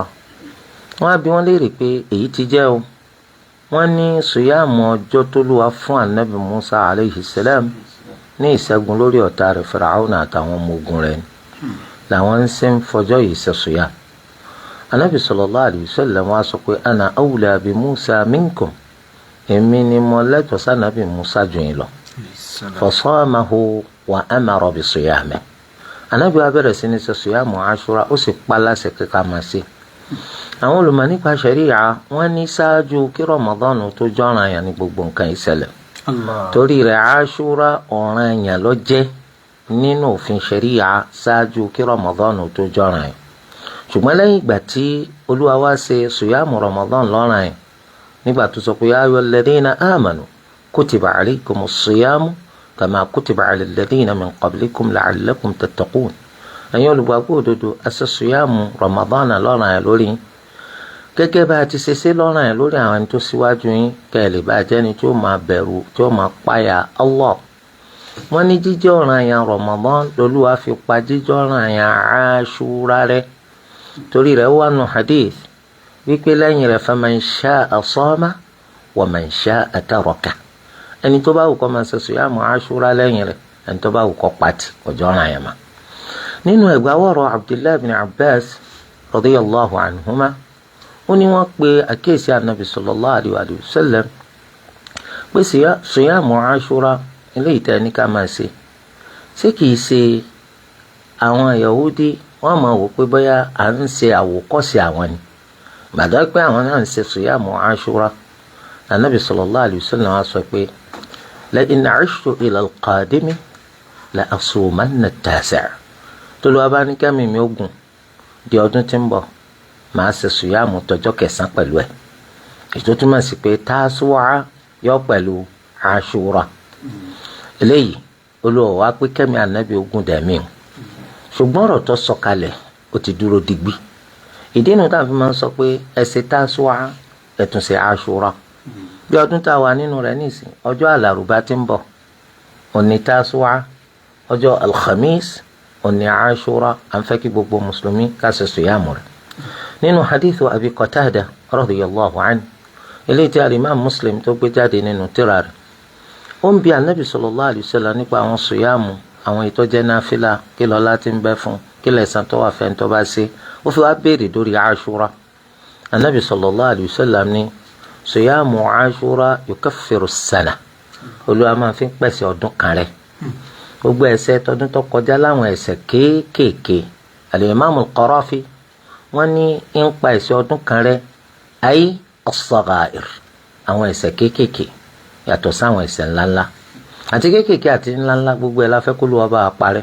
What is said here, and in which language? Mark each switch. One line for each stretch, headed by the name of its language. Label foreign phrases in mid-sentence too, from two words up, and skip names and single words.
Yoruba: wọ́n á bi wọ́n léèrè pé èyí ti jẹ́ o. wọ́n ní sùyàmù ọjọ́ tó lùwà fún anabi Musa
Arabic: عليه السلام
Yoruba: ní ìṣẹ́gun lórí ọ̀tá rẹ̀ Fir'auna àtàwọn ọmọ ogun rẹ̀ làwọn ń ṣe ń fọjọ́ yìí ṣe sùyàmù.
Arabic: النبي صلى الله عليه وسلم
Yoruba: wá sọ pé
Arabic: أنا أولى بموسى منكم,
Yoruba: èmi ni mo lẹ́tọ̀ọ́ sí anabi Musa jù yín lọ.
Arabic: فصامه وأمر بصيامه.
Yoruba: anabi wa bẹ̀rẹ̀ sí ní ṣe sùyàmù Ashura ó sì pa láṣẹ kíkà máa ṣe. àwọn olùmọ̀ nípa ṣẹ̀ríà wọ́n ní ṣáájú kí Ramadan tó jọ́ràn yàn ní gbogbo nǹkan ìṣẹ̀lẹ̀. torí rẹ̀ Ashura ọ̀ranyàn ló jẹ́ nínú òfin ṣẹ̀ríà ṣáájú kí Ramadan tó jọ́ràn yàn. ṣùgbọ́n lẹ́yìn ìgbà tí Olúwa wá ṣe sùyàmù Ramadan lọ́ranyàn nígbà tó sọ pé
Arabic: يا أيها الذين آمنوا كتب عليكم الصيام كما كتب على الذين من قبلكم لعلكم تتقون.
Yoruba: ẹ̀yin olùgbàgbọ́ òdodo a ṣe sùyàmù Ramadan lọ́ranyàn lórí gẹ́gẹ́ bá a ti ṣe ṣe lọ́ranyàn lórí àwọn ẹni tó síwájú yín kẹ́ ẹ lè bá jẹ́ni tí ó máa bẹ̀rù tí ó máa páyà Allah. wọ́n ní jíjẹ́ ọ̀ranyàn Ramadan lolúwa fi pa jíjẹ́ ọ̀ranyàn Ashura rẹ́. torí rẹ̀ wà nù hadith wípé lẹ́yìn rẹ̀
Arabic: فمن شاء صام ومن شاء ترك.
Yoruba: ẹni tó bá wù kó máa ṣe sùyàmù Ashura lẹ́yìn rẹ̀ ẹni tó bá wù kó pàtì ọjọ́ ọ̀ranyàn mà. nínú ẹgbàáwọ̀rọ̀ Abdullahi bin Abbas
Arabic: رضي الله عنهما
Yoruba: ó ní wọ́n pe àkíyèsí
Arabic: النبي صلى الله عليه وسلم
Yoruba: pé sùyàmù Ashura eléyìí tẹ́ ní ká máa ṣe kìí ṣe àwọn Yahudi wọ́n máa wò pé bóyá à ń ṣe àwòkọ́ṣe àwọn ni. gbàdá pé àwọn náà ń ṣe sùyàmù Ashura.
Arabic: النبي صلى الله عليه وسلم
Yoruba: wá sọ pé
Arabic: لئن عشت إلى القادم لأصومن التاسع'.
Yoruba: tó lọ́wọ́ bá ní kẹ́mi mi ogun di ọdún tí ń bọ̀ màá ṣe sùyàmù tọjọ́ kẹsàn-án pẹ̀lú ẹ̀. ètò túmọ̀ sí pé Tasu'a yọ pẹ̀lú Ashura. eléyìí Olúwa wá pé kẹ́mi ànábì ogun dẹ̀mí o. ṣùgbọ́n ọ̀rọ̀ tó sọ kalẹ̀ ó ti dúró digbí. ìdí inú tá a fi máa ń sọ pé ẹ ṣe Tasu'a ẹ tún ṣe Ashura. bí ọdún tá a wà nínú rẹ̀ nísìn ọjọ́ àlàrúbá tí ń bọ̀ òní Tasu'a, ọjọ́ alhamis òní Ashura. à ń fẹ́ kí gbogbo mùsùlùmí ká ṣe sùyàmù rẹ̀. nínú hadithu Abi Qatada
Arabic: رضي الله عنه
Yoruba: eléyìí tí al-Imam Muslim tó gbé jáde nínú tírà rẹ̀ ó ń bi
Arabic: النبي صلى الله عليه وسلم
Yoruba: nípa àwọn sùyàmù àwọn ìtọ́jẹ́ náfìlà kí lọ́lá ti ń bẹ fún kí lẹ́san tó wà fẹ́ni tó bá ṣe. ó fi wá béèrè lórí Ashura.
Arabic: النبي صلى الله عليه وسلم
Yoruba: ní sùyàmù Ashura
Arabic: يكفر السنة.
Yoruba: Olúwa máa fi ń pèsè ọdún kan rẹ̀. gbogbo ẹ̀ṣẹ̀ tọdún tó kọjá láwọn ẹ̀ṣẹ̀ kéékèèké al-Imam al-Qarafi wọ́n ní ń pa ẹ̀ṣẹ̀ ọdún kan rẹ̀ ayé as-sagha'ir àwọn ẹ̀ṣẹ̀ kéékèèké yàtọ̀ sáwọn ẹ̀ṣẹ̀ ńláńlá àti kéékèèké àti ńláńlá gbogbo ẹ̀ la fẹ́ kó Olúwa bá wa parẹ́.